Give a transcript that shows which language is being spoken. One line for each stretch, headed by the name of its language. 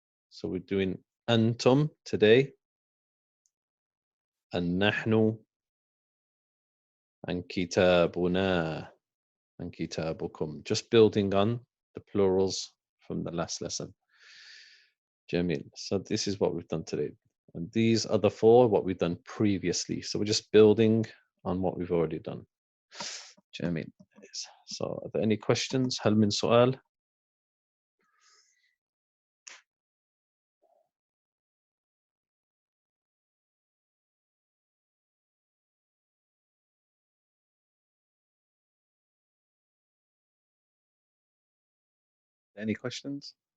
English: So we're doing أنتم today.
Arabic: النحن and كتابنا and كتابكم.
English: Just building on the plurals from the last lesson. Jamil. So this is what we've done today. And these are the four, what we've done previously. So we're just building on what we've already done. Jamil. So are there any questions?
Arabic: هل من سؤال؟
English: Any questions?